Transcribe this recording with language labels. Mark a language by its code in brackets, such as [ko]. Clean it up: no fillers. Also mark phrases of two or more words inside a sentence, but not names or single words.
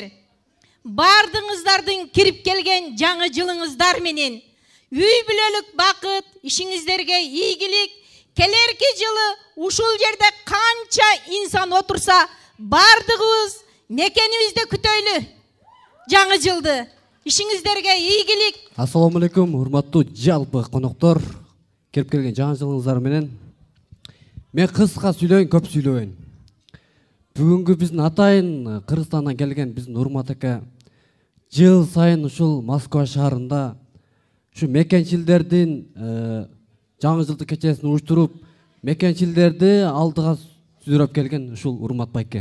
[ky] Бардыңыздардын кирип келген жаңы жылыңыздар менен үй бүлөлүк бакыт, ишиңиздерге ийгилик, келерки жылы ушул жерде канча инсан отурса, бардыгыбыз мекенибизде күтөйлү жаңы жылды. Ишиңиздерге ийгилик. Ассаламу алейкум, урматтуу жалпы коноктор. Келіп келген жаңа жылыңыздар менен мен кыска сүйлөйүн, көп сүйлөйүн. Бүгүнкү биздин атайын Кыргызстандан келген биздин Урмат ака жыл сайын ушул Москва шаарында ушу мекенчилдердин жаңы жылдык кечесин уюштуруп, мекенчилдерди алдыга сүзүрөп келген ушул Урмат байке.